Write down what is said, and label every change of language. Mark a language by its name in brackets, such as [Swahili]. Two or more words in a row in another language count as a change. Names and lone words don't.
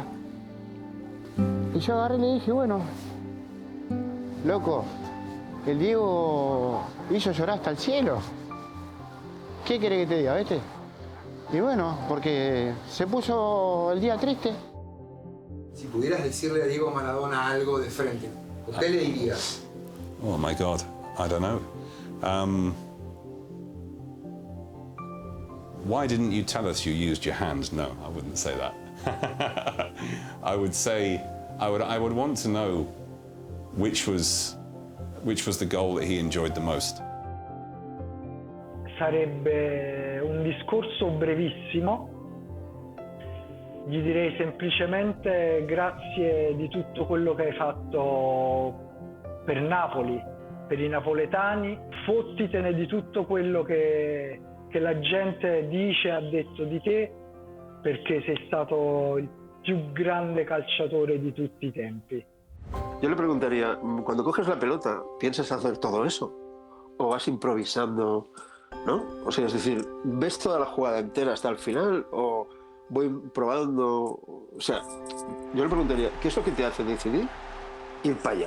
[Spanish] Y yo agarré y le dije, bueno, loco, el Diego hizo llorar hasta el cielo. ¿Qué querés que te diga, viste? Y bueno, porque se puso el día triste. Si pudieras decirle a Diego Maradona algo de frente, ¿qué le dirías? [English] Oh my God, I don't know. why didn't you tell us you used your hands? No, I wouldn't say that. I would say, I would want to know which was the goal that he enjoyed the most. [Italian] Sarebbe un discorso brevissimo. Gli direi semplicemente grazie di tutto quello che hai fatto per Napoli, per i napoletani. Fottitene di tutto quello che la gente dice e ha detto di te, perché sei stato il più grande calciatore di tutti i tempi. [Spanish] Yo le preguntaría, cuando coges la pelota, ¿piensas hacer todo eso? ¿O vas improvisando, no? O sea, es decir, ¿ves toda la jugada entera hasta el final o voy probando? O sea, yo le preguntaría, ¿qué es lo que te hace decidir ir para allá?